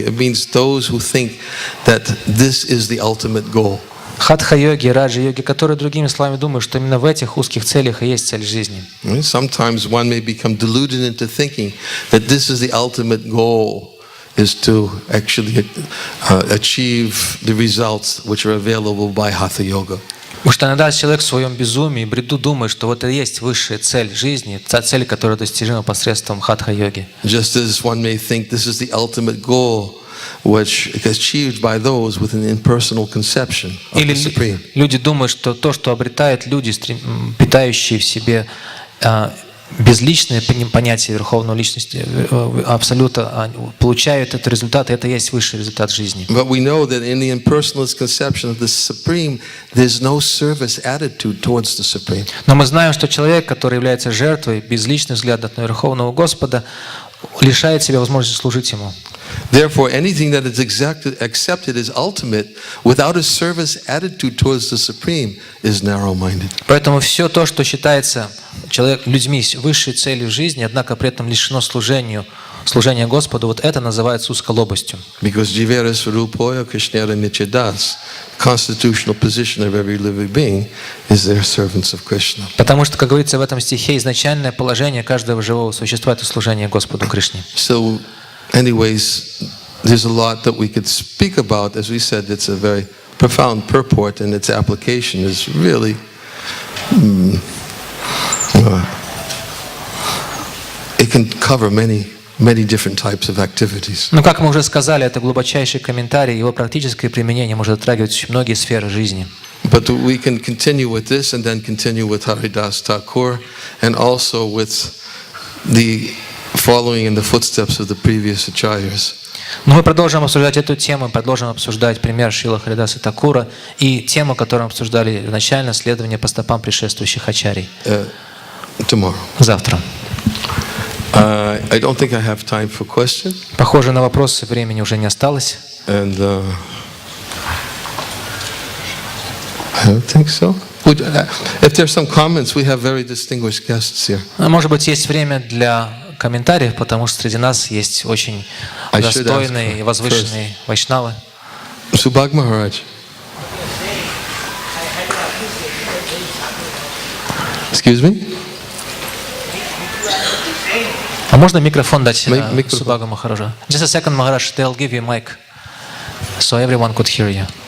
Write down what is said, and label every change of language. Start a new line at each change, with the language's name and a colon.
English: It means those who think that this is the ultimate goal.
Russian: Хатха-йоги, раджа-йоги, которые, другими словами, думают, что именно в этих узких целях и есть цель жизни.
English: Sometimes one may become deluded into thinking that this is the ultimate goal, is to actually achieve the results which are available by hatha yoga.
Russian: Потому что иногда человек в своем безумии, бреду думает, что вот это и есть высшая цель жизни, та цель, которая достижима посредством хатха-йоги.
English: Just as one may think this is the ultimate goal, which is achieved by those with an impersonal conception of the Supreme.
Russian: Люди думают, что то, что обретают люди, питающие в себе безличное понятие верховной личности, абсолюта, получают этот результат, и это и есть высший результат жизни.
English: But we know that in the impersonalist conception of the Supreme, there's no service attitude towards the Supreme.
Russian: Но мы знаем, что человек, который является жертвой, безличных взглядов на Верховного Господа, лишает себя возможности служить Ему.
English: Therefore, anything that is accepted as ultimate without a service attitude towards the Supreme is narrow-minded.
Russian: Поэтому все то, что считается людьми высшей целью жизни, однако при этом лишено служения Господу, вот это называется узколобостью.
English: Because
Bangla: jivera swarupoya krishnera nichadas,
English: constitutional position of every living being is their servants of Krishna.
Russian: Потому что, как говорится в этом стихе, изначальное положение каждого живого существа — это служение Господу Кришне.
English: So, anyways, there's a lot that we could speak about. As we said, it's a very profound purport, and its application is really it can cover many different types of activities.
Russian: Но, как мы уже сказали, это глубочайший комментарий, его практическое применение может затрагивать многие сферы жизни.
English: But we can continue with this and then continue with Haridas Thakur and also with the following in the footsteps of the previous acharyas.
Russian: Но мы продолжим обсуждать эту тему, продолжим обсуждать пример Шрила Харидаса Такура и тему, которую мы обсуждали изначально, следование по стопам предшествующих ачарий.
English: Tomorrow.
Russian: Завтра.
English: I don't think I have time for questions.
Russian: Похоже, на вопросы времени уже не осталось.
English: And I don't think so. If there's some comments, we have very distinguished guests here.
Russian: Может быть, есть время для комментариев, потому что среди нас есть очень достойные и возвышенные вайшнавы.
English: Subhag Maharaj. Excuse me?
Russian: А можно микрофон дать Субхагу Махараджу?
English: Just a second, Maharaj. They'll give you a mic, so everyone could hear you.